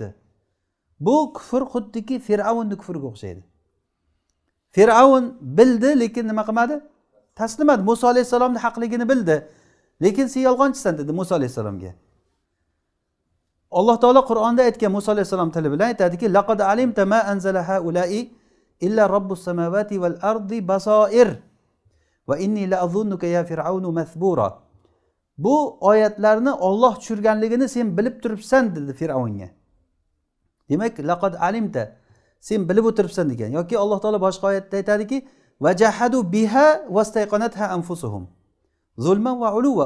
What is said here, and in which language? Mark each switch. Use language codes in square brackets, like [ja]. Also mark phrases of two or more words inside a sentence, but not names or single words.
[uz] Bu kufr xuddiki Fir'avnning kufriga o'xshaydi. Fir'avn bildi, lekin nima qilmadi? Taslimadi. Musa alayhisalomning haqligini bildi, lekin sen yolg'onchisan dedi Musa alayhisalomga. Alloh taolo Qur'onda aytgan, Musa alayhisalom tili bilan aytadiki, [ar] لقد علمت ما أنزل هؤلاء إلا رب السماوات والأرض بصائر وإني لأظنك يا فرعون مثبورا. [uz] Bu oyatlarni Alloh tushirganligini sen bilib turibsan dedi Fir'avnga. Demak, [ar] لقد علمت, [uz] sen bilib o'tiribsan degan. Yoki Alloh taolo boshqa oyatda aytadiki, [ar] وجحدوا بها واستيقنتها أنفسهم ظلما وعلوا.